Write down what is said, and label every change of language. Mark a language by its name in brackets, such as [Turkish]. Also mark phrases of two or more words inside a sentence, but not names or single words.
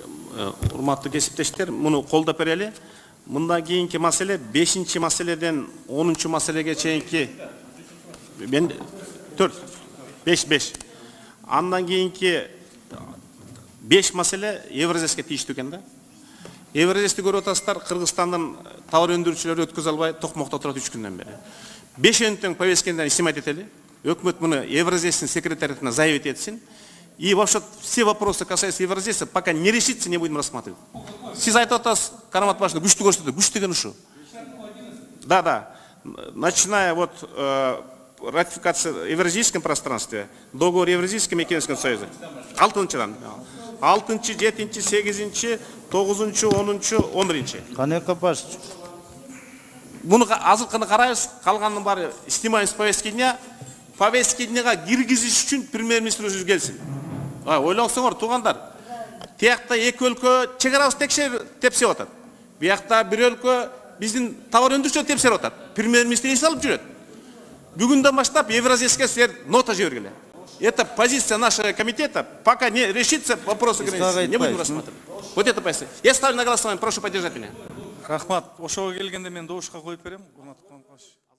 [Kyrgyz] Урматтуу кесиптештер, муну колдоп берели. Мындан кийинки маселе 5-чи маселеден 10-чу маселеге чейинки мен 4 5 андан кийинки 5 маселе Евразеске тийиштүү экен да. Евразести көрүп атасыздар, Кыргызстандын товар өндүрүүчүлөрү өткөзө албай токмокто турат 3 күндөн бери. 5-тен повесткадан снимать этели. Өкмөт муну Евразестин секретариатына заявить этсин. [Russian] И вообще все вопросы, касающиеся Евразеса, пока не решится, не будем рассматривать. [Kyrgyz] Сиз айтып атасыз, Карамат башында күчтүү көрсөтөт. Күч деген ушу. Да. [Russian] Начиная вот ратификация в Евразийском пространстве, договор Евразийском экономическом союзе. [Kyrgyz] 6-чыдан. 6-чы, 7-чи, 8-чи, 9-чу, 10-чу, 11-чи. Канека баш. Буну азыркыны карайбыз, калганын баары [Russian] снимаемся повестки дня. Повестки дняга [Kyrgyz] киргизиш үчүн премьер-министр өзү келсин. Ойлоңсоңор, туугандар. Тиякта эки өлкө чек арабызды тепсеп атат. Биякта бир өлкө биздин товар өндүрүүчүлөр тепсеп атат. Премьер-министр эс алып жүрөт. Бүгүндөн баштап Евразеске силер нота жибергиле. [Russian] Это позиция нашего комитета. Пока не решится вопрос ограничений, не будем рассматривать. Вот это позиция. Я ставлю на голосование, прошу поддержать меня. [Kyrgyz] Рахмат, ошого келгенде мен добушка коюп берем.